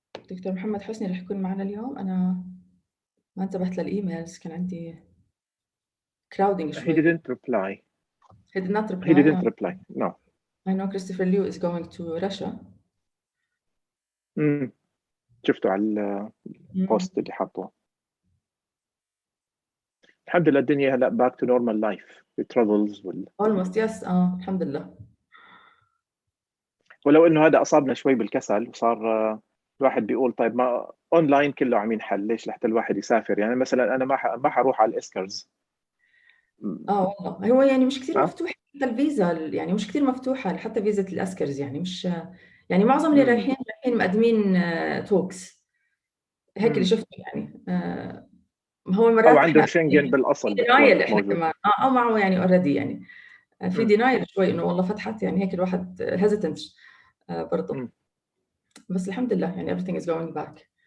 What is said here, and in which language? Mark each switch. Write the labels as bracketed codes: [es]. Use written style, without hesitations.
[ar] دكتور محمد حسني رح يكون معنا اليوم. أنا ما انتبهت للإيميلز، كان عندي crowding [en] He [ar] شوي. [en] didn't reply. He did not reply. He didn't reply. No. I know Christopher Liu is going to Russia. [ar] شفته على البوست اللي حطوه. الحمد لله الدنيا هلا [en] back to normal life. The travels almost yes. [ar] الحمد لله. ولو انه هذا اصابنا شوي بالكسل، وصار الواحد بيقول طيب ما اونلاين كله عم ينحل، ليش لحتى الواحد يسافر؟ يعني مثلا انا ما حروح على الاسكرز. والله هو يعني مش كثير مفتوح حتى الفيزا، يعني مش كثير مفتوحه حتى فيزا الاسكرز، يعني مش يعني معظم اللي رايحين مقدمين توكس هيك اللي شفته يعني. هو مرات او عندهم شنغن بالاصل بتكون احنا موجود كمان او معه يعني اوريدي يعني في دينايل شوي انه والله فتحت، يعني هيك الواحد هيزيتنت برضه. بس الحمد لله يعني [en] everything is going back.